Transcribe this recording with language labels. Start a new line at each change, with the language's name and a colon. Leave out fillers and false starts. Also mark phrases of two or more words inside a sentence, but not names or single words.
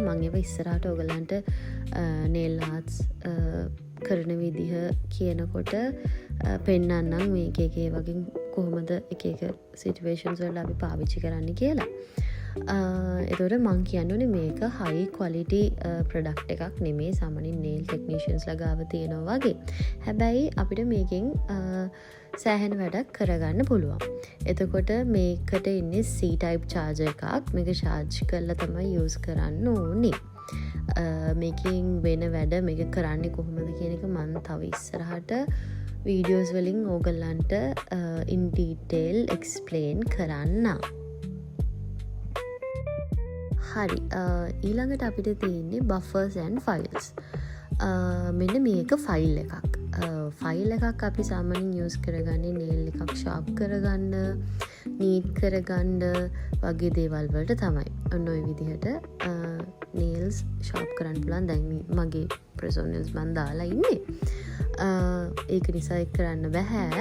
Sinhala: මම ඒව ඉස්සරහට ඔයගලන්ට
English: nail arts
Sinhala: කරන විදිහ කියනකොට පෙන්නන්නම් මේක එක වගේ කොහොමද එක එක situations වල අපි පාවිච්චි කරන්න කියලා. එතකොට මම කියන්නේ මේක
English: high quality product
Sinhala: එකක් නෙමෙයි සාමාන්‍යයෙන්
English: nail technicians
Sinhala: ලා තියෙනවා වගේ. හැබැයි අපිට මේකෙන් සෑහෙන වැඩක් කරගන්න පුළුවන්. එතකොට මේකට ඉන්නේ
English: C-type charger
Sinhala: එකක්. මේක charge කරලා තමයි use කරන්න ඕනේ. මේකෙන් වෙන වැඩ මේක කරන්නේ කොහොමද කියන එක මම තව ඉස්සරහට වීඩියෝස් වලින් ඕගලන්ට
English: in detail explain
Sinhala: කරන්නම්. හරි. ඊළඟට අපිට තියෙන්නේ
English: buffers and files.
Sinhala: මෙන්න මේක file එකක්. ෆයිල් එකක් අපි සාමාන්‍යයෙන් use කරගන්නේ nail එකක් sharp කරගන්න, neat කරගන්න වගේ දේවල් වලට තමයි. ඔන්න ඔය විදිහට
English: nails sharp
Sinhala: කරන්න පුළුවන්. දැන් මගේ
English: press on nails
Sinhala: මම දාලා ඉන්නේ. ඒක නිසා ඒක කරන්න බෑ.